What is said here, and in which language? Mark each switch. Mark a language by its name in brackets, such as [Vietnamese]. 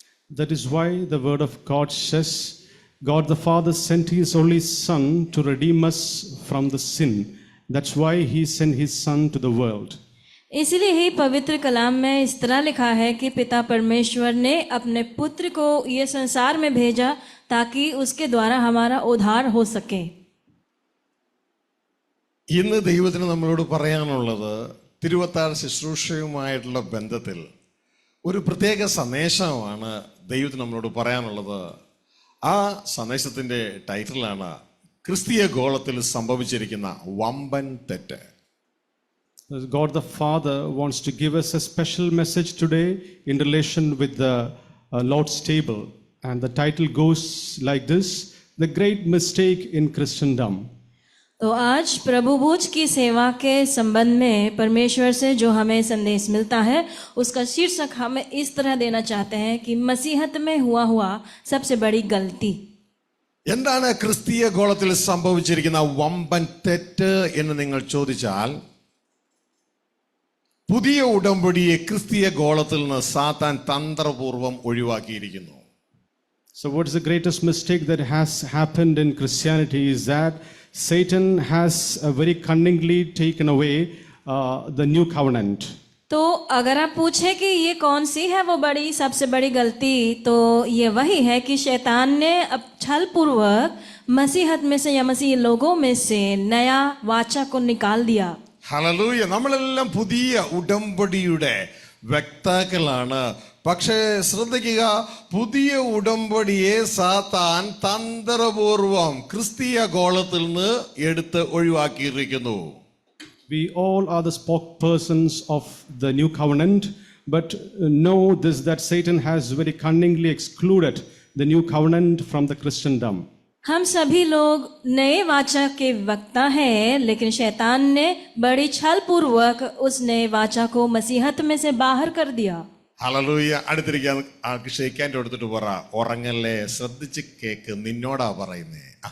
[English] That is why the word of God says, God the Father sent His only Son to redeem us from the sin. That's why He sent His Son to the world. [Hindi] इसलिए ही पवित्र कलाम में इस तरह लिखा है कि पिता परमेश्वर ने अपने पुत्र को ये संसार में भेजा ताकि उसके द्वारा हमारा उद्धार हो सके. [Malayalam] ഇന്ന് ദൈവത്തിന് നമ്മളോട് പറയാനുള്ളത് തിരുവത്താഴ ശുശ്രൂഷയുമായിട്ടുള്ള ബന്ധത്തിൽ ഒരു പ്രത്യേക സന്ദേശമാണ് ദൈവത്തിന് നമ്മളോട് പറയാനുള്ളത്. ആ സന്ദേശത്തിന്റെ ടൈറ്റിലാണ് ക്രിസ്തീയ ഗോളത്തിൽ സംഭവിച്ചിരിക്കുന്ന വമ്പൻ തെറ്റ്. [English] God the Father wants to give us a special message today in relation with the Lord's table, and the title goes like this: The Great Mistake in Christendom. [Hindi] तो आज प्रभु भोज की सेवा के संबंध में परमेश्वर से जो हमें संदेश मिलता है, उसका शीर्षक हम इस तरह देना चाहते हैं कि मसीहत में हुआ सबसे बड़ी गलती. [Malayalam] എന്താണ് ക്രിസ്തീയ ഗോളത്തിൽ സംഭവിച്ചിരിക്കുന്ന വമ്പൻ തെറ്റ് എന്ന് നിങ്ങൾ ചോദിച്ചാൽ, പുതിയ ഉടമ്പടിയെ ക്രിസ്തീയ ഗോളത്തിൽ നിന്ന് സാത്താൻ തന്ത്രപൂർവം ഒഴിവാക്കിയിരിക്കുന്നു. [English] So, what is the greatest mistake that has happened in Christianity is that Satan has very cunningly taken away the new covenant. [Hindi] तो अगर आप पूछे कि ये कौन सी है वो बड़ी सबसे बड़ी गलती, तो ये वही है कि शैतान ने अब छल पूर्वक मसीहत में से या मसीह लोगों में से नया वाचा को निकाल दिया. [Malayalam] ഹല്ലേലൂയ. നമ്മളെല്ലാം പുതിയ ഉടമ്പടിയുടെ വക്താക്കളാണ്. പക്ഷേ ശ്രദ്ധിക്കുക, പുതിയ ഉടമ്പടിയെ സാത്താൻ തന്ത്രപൂർവം ക്രിസ്തീയ ഗോളത്തിൽ നിന്ന് എടുത്ത് ഒഴിവാക്കിയിരിക്കുന്നു. [English] We all are the spokespersons of the new covenant, but know this, that Satan has very cunningly excluded the new covenant from the Christendom. [Hindi] हम सभी लोग नए वाचा के वक्ता हैं, लेकिन शैतान ने बड़ी छल पूर्वक उस नए वाचा को मसीहत में से बाहर कर दिया. [Malayalam] ഹല്ലേലൂയ. അടുത്തിരിക്കാൻ ഷെയ്ക്കാൻ്റെ എടുത്തിട്ട് പറ, ഉറങ്ങല്ലേ, ശ്രദ്ധിച്ച് കേക്ക്, നിന്നോടാ പറയുന്നേ.